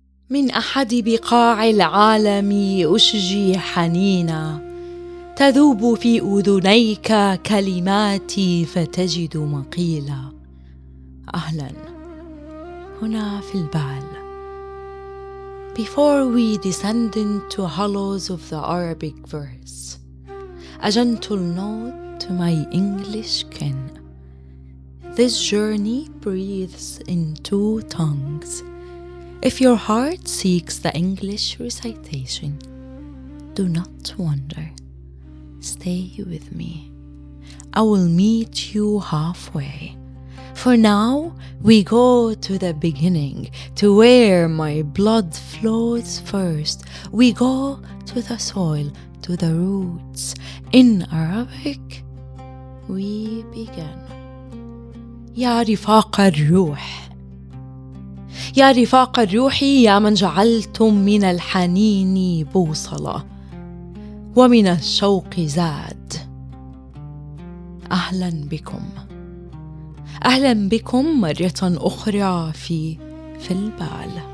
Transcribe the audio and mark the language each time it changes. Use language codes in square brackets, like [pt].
[ar] من أحد بقاع العالم أشجي حنينا، تذوب في أذنيك كلماتي فتجد مقيلا. أهلا، هنا في البال. [en] Before we descend into hollows of the Arabic verse, a gentle note to my English kin. This journey breathes in two tongues. If your heart seeks the English recitation, do not wonder. Stay with me. I will meet you halfway. For now, we go to the beginning, to where my blood flows first. We go to the soil, to the roots. In Arabic, we begin. [ar] يا رفاق الروح، يا رفاق الروح، يا من جعلتم من الحنين بوصلة ومن الشوق زاد. أهلا بكم، أهلا بكم مرة أخرى في البال.